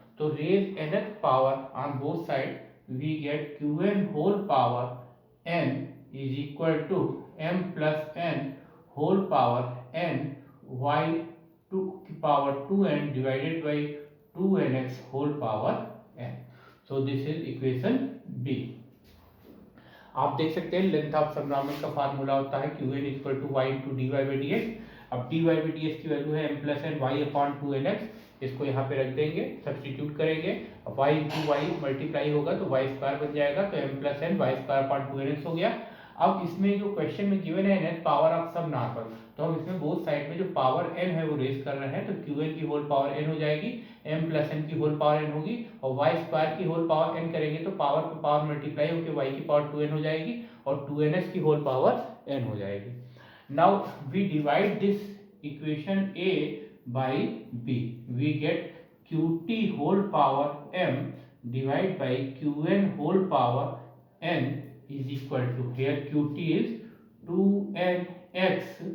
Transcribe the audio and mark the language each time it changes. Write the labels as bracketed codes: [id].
[en] So raise nth power on both sides, we get Qn whole power n is equal to m plus n whole power n y to power 2n divided by 2nx whole power n. So this is equation B. [hi] आप देख सकते हैं length of subnormal का formula होता है Qn equal to y into D Y by D x. अब D Y by D x की value है m plus N Y upon 2nx. इसको यहाँ पे रख देंगे, सब्सटीट्यूट करेंगे. अब y इंटू वाई मल्टीप्लाई होगा तो y स्क्वायर बन जाएगा, तो m plus N Y square upon 2nx हो गया. अब इसमें जो क्वेश्चन में गिवन है nth पावर ऑफ सब नॉर्मल, तो हम इसमें बोथ साइड में जो पावर n है वो रेज कर रहे हैं, तो Qn की होल पावर n हो जाएगी, m प्लस n की होल पावर n होगी, और y स्क्वायर की होल पावर n करेंगे तो पावर पे पावर मल्टीप्लाई होकर y की पावर 2n हो जाएगी, और 2ns की होल पावर n हो जाएगी. [en] now we divide this equation a by b, we get Qt whole power m divide by Qn whole power n is equal to, here Qt is 2nx,